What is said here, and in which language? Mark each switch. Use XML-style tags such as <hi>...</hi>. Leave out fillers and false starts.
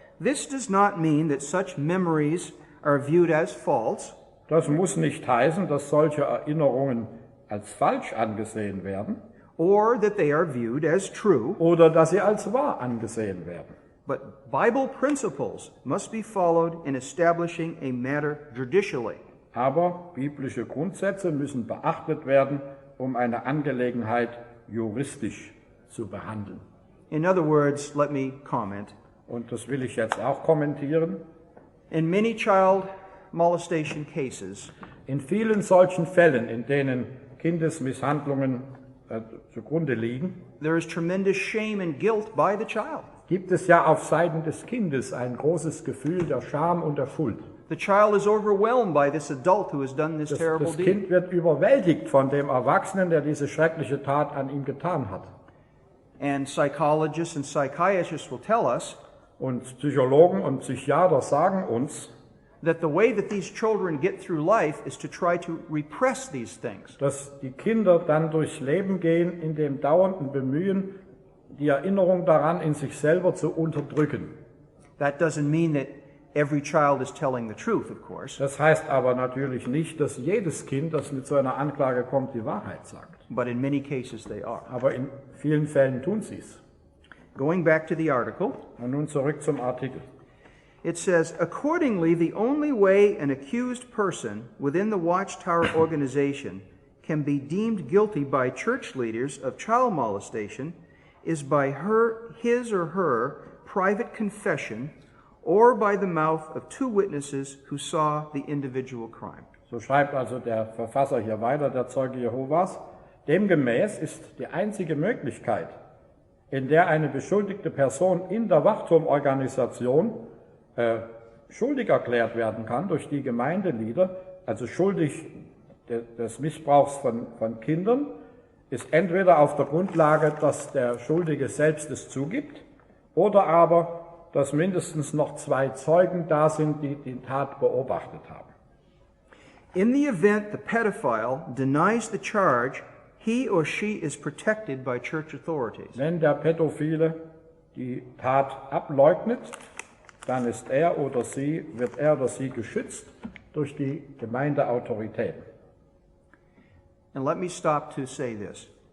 <en>This does not mean that such memories are viewed as false,</en> <de>Das muss nicht heißen, dass solche Erinnerungen als falsch angesehen werden</de> <en>or that they are viewed as true,</en> <de>oder dass sie als wahr angesehen werden.</de> <en>But Bible principles must be followed in establishing a matter judicially.</en> <de>Aber biblische Grundsätze müssen beachtet werden, eine Angelegenheit juristisch zu behandeln.</de> <en>In other words, let me comment.</en> <de>Und das will ich jetzt auch kommentieren.</de> <en>In many child molestation cases,</en> <de>in vielen solchen Fällen, in denen Kindesmisshandlungen zugrunde liegen,</de> <en>there is tremendous shame and guilt by the child.</en> <de>Gibt es ja auf Seiten des Kindes ein großes Gefühl der Scham und der Schuld.</de> <en>The child is overwhelmed by this adult who has done this terrible</en> <de>Das</de> <en>deed.</en> <de>Kind wird überwältigt von dem Erwachsenen, der diese schreckliche Tat an ihm getan hat.</de> <en>And psychologists and psychiatrists will tell us</en> <de>Und Psychologen und Psychiater sagen uns,</de> <en>that the way that these children get through life is to try to repress these things.</en> <de>dass die Kinder dann durchs Leben gehen in dem dauernden Bemühen, die Erinnerung daran in sich selber zu unterdrücken.</de> <en>That doesn't mean that every child is telling the truth, of course,</en> <de>Das heißt aber natürlich nicht, dass jedes Kind, das mit so einer Anklage kommt, die Wahrheit sagt.</de> <en>but in many cases they are.</en> <de>Aber in vielen Fällen tun sie es.</de> <en>Going back to the article,</en> <de>Und nun zurück zum Artikel.</de> <en>it says, accordingly, the only way an accused person within the Watchtower organization can be deemed guilty by church leaders of child molestation is by his or her private confession or by the mouth of two witnesses who saw the individual crime.</en> <de>So schreibt also der Verfasser hier weiter, der Zeuge Jehovas. Demgemäß ist die einzige Möglichkeit, in der eine beschuldigte Person in der Wachturmorganisation schuldig erklärt werden kann durch die Gemeindelieder, also schuldig des Missbrauchs von Kindern, ist entweder auf der Grundlage, dass der Schuldige selbst es zugibt, oder aber, dass mindestens noch zwei Zeugen da sind, die die Tat beobachtet haben.</de> <en>In the event the pedophile denies the charge, he or she is protected by church authorities.</en> <de>Wenn der Pädophile die Tat ableugnet, dann wird er oder sie geschützt durch die Gemeindeautoritäten.</de> <en>And let me stop to say this.</en>